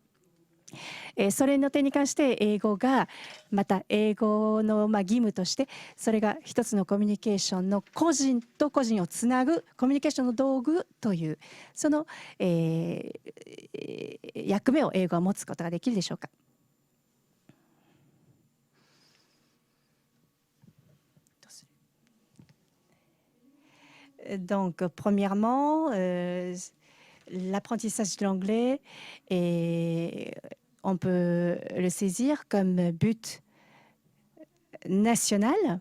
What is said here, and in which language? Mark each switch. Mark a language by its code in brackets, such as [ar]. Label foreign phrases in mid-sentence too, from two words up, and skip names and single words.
[ja] それの点に関して英語がまた英語の義務として、それが一つのコミュニケーションの個人と個人をつなぐコミュニケーションの道具というその、役目を英語は持つことができるでしょうか。 [fr] Donc, premièrement, l'apprentissage de l'anglais, on peut le saisir comme but national.